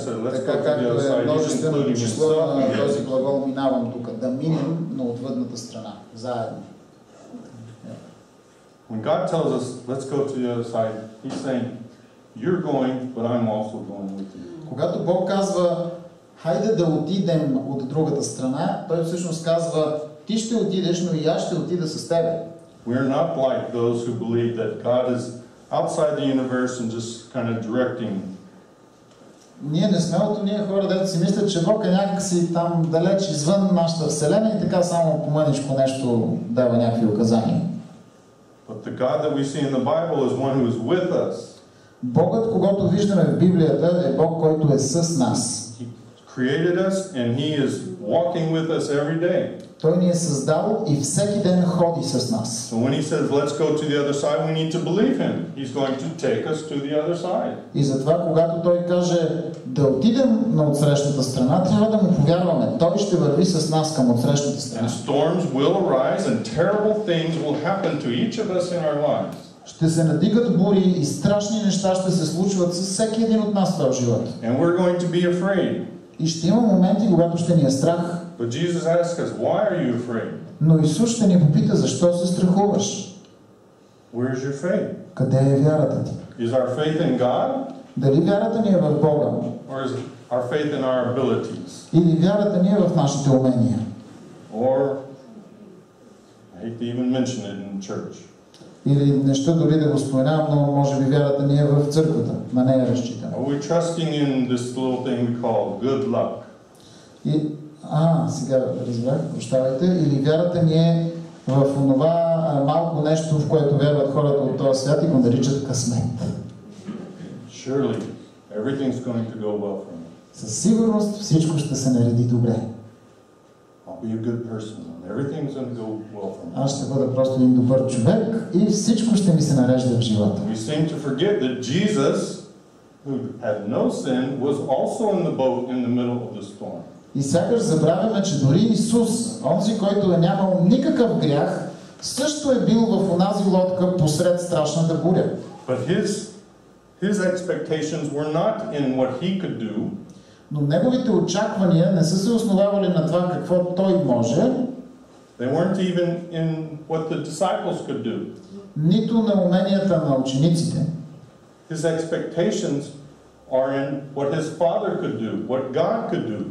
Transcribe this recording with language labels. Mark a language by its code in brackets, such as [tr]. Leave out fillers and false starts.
[bg] Така както е множествено число на този глагол минавам тук, да минем на отвъдната страна, заедно. [en] When God tells us, let's go to the other side, He's saying, you're going, but I'm also going with you. [bg] Когато Бог казва, хайде да отидем от другата страна, Той всъщност казва, ти ще отидеш, но и аз ще отида с тебе. [en] We're not like those who believe that God is outside the universe and just kind of directing. [bg] Ние не сме от ние хора, дето си мислят, че Бог е някакси там далеч извън нашата вселена и така само по мъничко нещо дава някакви указания. [en] But the God that we see in the Bible is one who is with us. [bg] Богът, когато виждаме в Библията, е Бог, който е с нас. [en] He created us and He is walking with us every day. [bg] Той ни е създал и всеки ден ходи с нас. [en] So when He says, let's go to the other side, we need to believe Him. He's going to take us to the other side. [bg] И затова, когато Той каже да отидем на отсрещната страна, трябва да му повярваме. Той ще върви с нас към отсрещната страна. [en] And storms will arise and terrible things will happen to each of us in our lives. [bg] Ще се надигат бури и страшни неща ще се случват с всеки един от нас в този живот. [en] And we're going to be afraid. [bg] И ще има моменти, когато ще ни е страх. [en] But Jesus asks us, why are you afraid? [bg] Но Исус ще ни попита, защо се страхуваш? [en] Where is your faith? [bg] Къде е вярата ти? [en] Is our faith in God? [bg] Дали вярата ни е в Бога? [en] Or is our faith in our abilities? [bg] Или вярата ни е в нашите умения? [en] Or, I hate to even mention it in church. [bg] Или неща дори да го споменавам, но може би вярата ни е в църквата. На нея разчитаме. [en] Are we trusting in this little thing we call good luck? [bg] И, сега разбрах, прощавайте. Или вярата ни е в онова малко нещо, в което вярват хората от този свят и го наричат късмет. [en] Surely, everything's going to go well for me. [bg] Със сигурност всичко ще се нареди добре. [en] I'll be a good person. Everything's going to go well for me. [bg] Аз ще бъда просто един добър човек и всичко ще ми се нарежда в живота. [en] We seem to forget that Jesus, who had no sin, was also in the boat in the middle of the storm. [bg] И сякаш забравяме, че дори Исус, онзи, който е нямал никакъв грях, също е бил в онази лодка посред страшната буря. [en] But his expectations were not in what he could do. [bg] Но неговите очаквания не са се основавали на това какво той може. [en] They weren't even in what the disciples could do. [bg] Нито на уменията на учениците. [en] His expectations are in what his Father could do, what God could do.